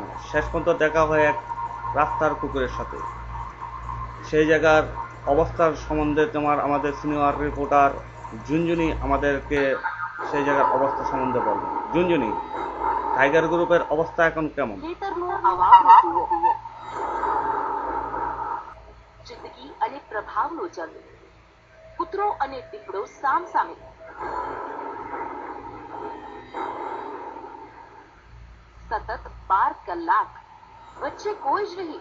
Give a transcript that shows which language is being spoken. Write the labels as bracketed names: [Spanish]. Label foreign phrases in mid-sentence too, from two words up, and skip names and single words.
[Bangla] শেষ পর্যন্ত দেখা হয় এক রাস্তার কুকুরের সাথে। সেই জায়গার অবস্থার সম্বন্ধে তোমার আমাদের [English] senior reporter [Bangla] জুনজুনি আমাদেরকে সেই জায়গার অবস্থা সম্বন্ধে বলবেন। জুনজুনি, টাইগার গ্রুপের অবস্থা এখন কেমন? [Gujarati] જિંદગી અને પ્રભાવનો જંગ. કૂતરો અને દીપડો સામ સામે. સતત 12 કલાક વચ્ચે કોઈ જ નહીં.